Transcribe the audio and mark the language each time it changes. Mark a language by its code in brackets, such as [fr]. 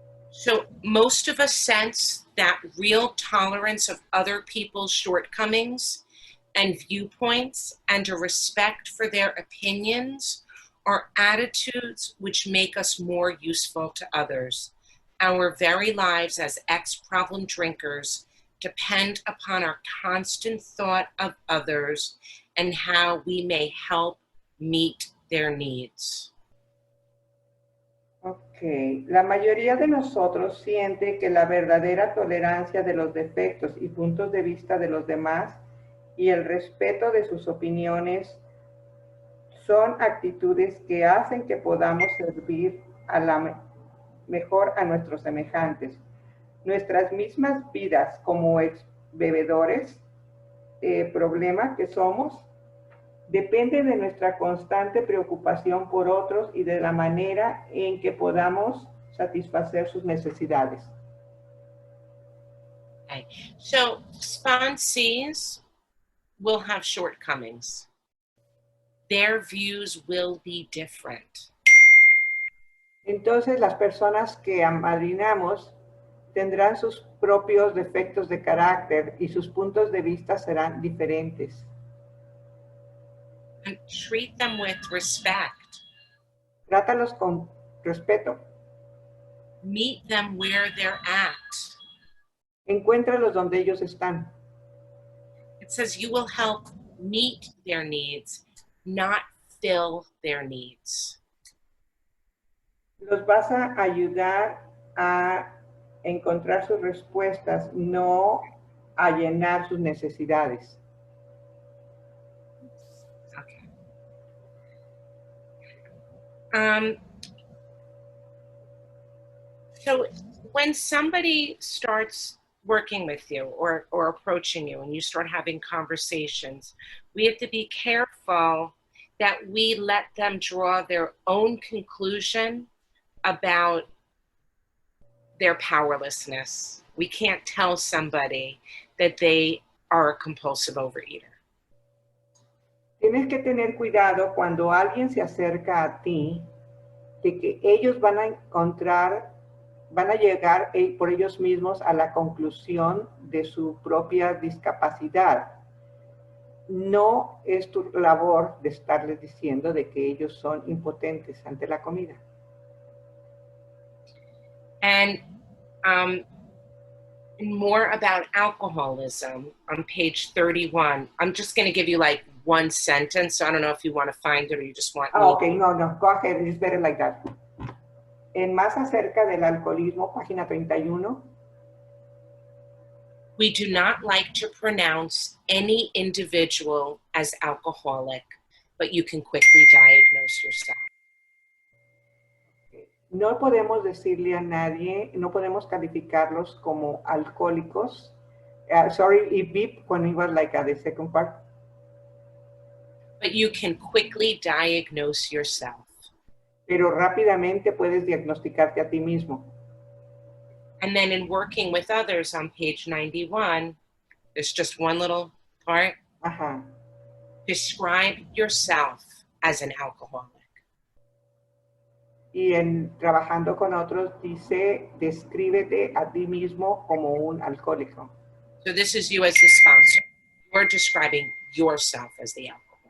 [en] So most of us sense that real tolerance of other people's shortcomings and viewpoints and a respect for their opinions are attitudes which make us more useful to others. Our very lives as ex-problem drinkers depend upon our constant thought of others and how we may help meet their needs. [es] Ok, la mayoría de nosotros siente que la verdadera tolerancia de los defectos y puntos de vista de los demás y el respeto de sus opiniones son actitudes que hacen que podamos servir a mejor a nuestros semejantes. Nuestras mismas vidas como ex bebedores, problema que somos, depende de nuestra constante preocupación por otros y de la manera en que podamos satisfacer sus necesidades. [en] Okay. So sponsees will have shortcomings. Their views will be different. [es] Entonces las personas que amadrinamos tendrán sus propios defectos de carácter y sus puntos de vista serán diferentes. [en] And treat them with respect. [es] Trátalos con respeto. [en] Meet them where they're at. [es] Encuéntralos donde ellos están. [en] It says you will help meet their needs, not fill their needs. [es] Los vas a ayudar a encontrar sus respuestas, no a llenar sus necesidades. [en] Okay. So when somebody starts working with you or approaching you and you start having conversations, we have to be careful that we let them draw their own conclusion about their powerlessness. We can't tell somebody that they are a compulsive overeater. [es] Tienes que tener cuidado cuando alguien se acerca a ti, de que ellos van a llegar por ellos mismos a la conclusión de su propia discapacidad. No es tu labor de estarles diciendo de que ellos son impotentes ante la comida. [en] And more about alcoholism on page 31. I'm just going to give you like one sentence. So I don't know if you want to find it or you just want. Okay, no, go ahead. It's better like that. [es] En más acerca del alcoholismo, página 31. [en] We do not like to pronounce any individual as alcoholic, but you can quickly diagnose yourself. [es] No podemos decirle a nadie, no podemos calificarlos como alcohólicos. [en] Sorry, it beep when it was like the second part. But you can quickly diagnose yourself. [es] Pero rápidamente puedes diagnosticarte a ti mismo. [en] And then in working with others on page 91, there's just one little part. Ajá. Describe yourself as an alcoholic. [es] Y en trabajando con otros dice, descríbete a ti mismo como un alcohólico. [en] So this is you as the sponsor. You're describing yourself as the alcoholic.